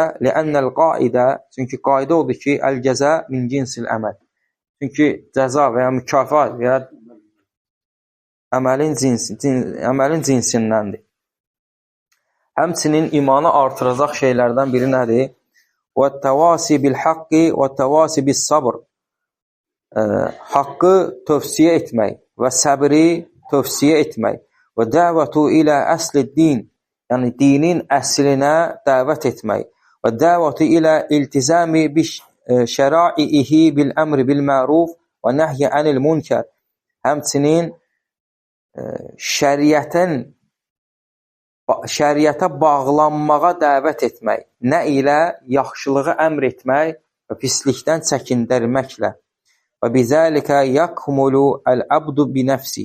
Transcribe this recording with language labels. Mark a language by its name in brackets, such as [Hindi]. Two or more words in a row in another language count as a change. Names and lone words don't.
[Arabic] لأن القاعدة, [Azerbaijani] çünki qayda odur ki, [Arabic] الجزاء من جنس العمل. [Azerbaijani] Çünki cəza və ya mükafat və ya əməlin cinsindəndir. Həmçinin imanı artıracaq şeylərdən biri nədir? [Arabic] وَالتَّوَاسِ بِالْحَقِّ وَالتَّوَاسِ بِالصَّبْرِ. [Azerbaijani] Haqqı tövsiyə etmək və səbri tövsiyə etmək. [Arabic] وَدَعْوَةُ إِلَى أَسْلِ الدِّينِ. [Azerbaijani] Yəni, dinin əslinə dəvət etmək. [Arabic] وَدَعْوَةُ إِلَى إِلْتِزَامِ بِشَرَائِئِهِ بِالْأَمْرِ بِالْمَعْرُوفِ وَنَهْيِ عَنِ الْمُنْكَرِ. [Azerbaijani] Həmçinin şəriətə bağlanmağa dəvət etmək. Nə ilə? Yaxşılığı əmr etmək və pislikdən çəkindirməklə. [Arabic] وبذلك يكمل العبد بنفسه.